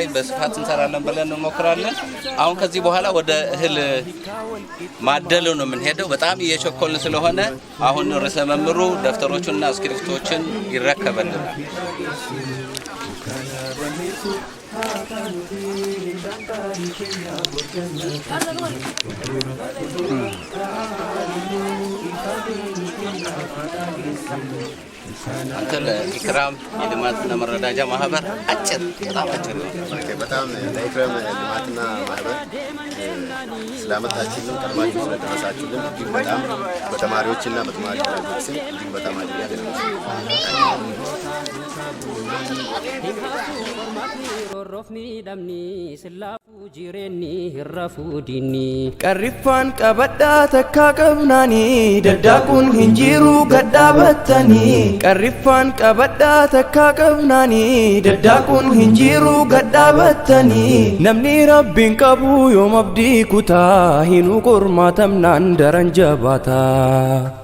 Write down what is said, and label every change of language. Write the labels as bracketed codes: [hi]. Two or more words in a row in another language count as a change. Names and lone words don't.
[am] በስፋት እንሰራለን ብለን እንሞክራለን አሁን ከዚህ በኋላ ወደ እህል ማደሉ ነው የምንሄደው በጣም እየቸኮልን ስለሆነ አሁን ርዕሰ መምህሩ ደፍተሮቹንና ስክሪፕቶችን ይረከበልናል አንተ ለኢክራም የልማትና መረዳጃ ማህበር አጭር በጣም ለኢክራም ልማትና ማህበር ስላመጣችሁልን ቀድማችሁ ስለደረሳችሁልን እጅግ በጣም በተማሪዎችና በተማሪ ወላጆች ስም እጅግ በጣም አድርገን [om] Qarrifaan qabadhaa takka qabnaanii daddaaquun hin jiru gadhaabattanii Qarrifaan qabadhaa takka qabnaanii daddaaquun hin jiru gadhaabattanii Namni rabbiin qabu yoom abdii kutaa hinuu qormaatamnaan daran jabaataa